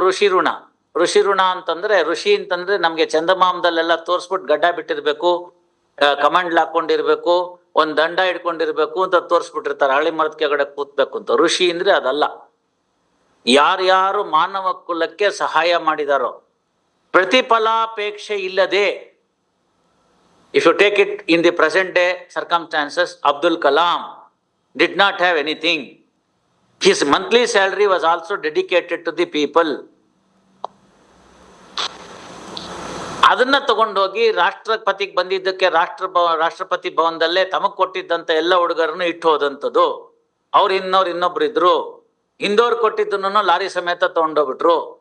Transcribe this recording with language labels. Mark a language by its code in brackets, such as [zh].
[kn] ಋಷಿ ಋಣ, ಋಷಿ ಋಣ ಅಂತಂದ್ರೆ, ಋಷಿ ಅಂತಂದ್ರೆ ನಮ್ಗೆ ಚಂದಮಾಮದಲ್ಲೆಲ್ಲ ತೋರ್ಸ್ಬಿಟ್ಟು ಗಡ್ಡ ಬಿಟ್ಟಿರ್ಬೇಕು, ಕಮಂಡ್ಲ್ ಹಾಕೊಂಡಿರ್ಬೇಕು, ಒಂದ್ ದಂಡ ಹಿಡ್ಕೊಂಡಿರ್ಬೇಕು ಅಂತ ತೋರ್ಸ್ಬಿಟ್ಟಿರ್ತಾರೆ, ಹಳ್ಳಿ ಮರದ ಕೆಳಗಡೆ ಕೂತ್ಬೇಕು ಅಂತ. ಋಷಿ ಅಂದ್ರೆ ಅದಲ್ಲ. ಯಾರ್ಯಾರು ಮಾನವ ಕುಲಕ್ಕೆ ಸಹಾಯ ಮಾಡಿದಾರೋ, ಪ್ರತಿಫಲಾಪೇಕ್ಷೆ ಇಲ್ಲದೆ, [en] If you take it in the present day circumstances, Abdul Kalam did not have anything. His monthly salary was also dedicated to the people. [kn] ಅದನ್ನ ತಗೊಂಡೋಗಿ ರಾಷ್ಟ್ರಪತಿಗೆ ಬಂದಿದ್ದಕ್ಕೆ ರಾಷ್ಟ್ರಪತಿ ಭವನದಲ್ಲೇ ತಮಗ್ ಕೊಟ್ಟಿದ್ದಂತ ಎಲ್ಲ ಹುಡುಗರನ್ನು ಇಟ್ಟು ಹೋದಂಥದ್ದು. ಅವ್ರು ಇನ್ನೊಬ್ರು ಇದ್ರು, ಹಿಂದೋರ್ ಕೊಟ್ಟಿದ್ದನ್ನು ಲಾರಿ ಸಮೇತ ತಗೊಂಡೋಗ್ಬಿಟ್ರು.